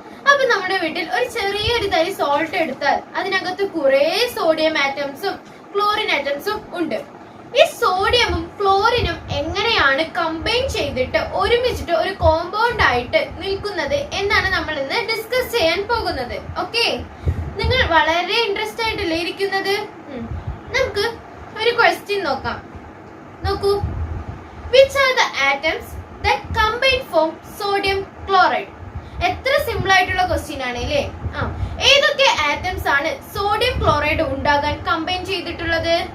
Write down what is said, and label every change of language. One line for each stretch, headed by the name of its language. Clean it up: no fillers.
Malayalam: അപ്പൊ നമ്മുടെ വീട്ടിൽ ഒരു ചെറിയൊരു തരി സോൾട്ട് എടുത്താൽ അതിനകത്ത് കുറെ സോഡിയം ആറ്റംസും ക്ലോറിൻ ആറ്റംസും ഉണ്ട്. ഈ സോഡിയമും ക്ലോറിനും എങ്ങനെയാണ് കമ്പൈൻ ചെയ്തിട്ട് ഒരുമിച്ചിട്ട് ഒരു കോമ്പൗണ്ട് ആയിട്ട് നിൽക്കുന്നത് എന്നാണ് നമ്മൾ ഇന്ന് ഡിസ്കസ് ചെയ്യാൻ പോകുന്നത്. ഓക്കെ, നിങ്ങൾ വളരെ ഇൻട്രസ്റ്റ് ആയിട്ടല്ലേ ഇരിക്കുന്നത്? നമുക്ക് ഒരു ക്വസ്റ്റ്യൻ നോക്കാം.
English: നോക്കൂ, which are the atoms that combine form sodium chloride?
Malayalam: എത്ര സിമ്പിൾ ആയിട്ടുള്ള ക്വസ്റ്റ്യൻ ആണ് അല്ലേ? ഏതൊക്കെ ആറ്റംസ് ആണ് സോഡിയം ക്ലോറൈഡ് ഉണ്ടാകാൻ കമ്പൈൻ ചെയ്തിട്ടുള്ളത്?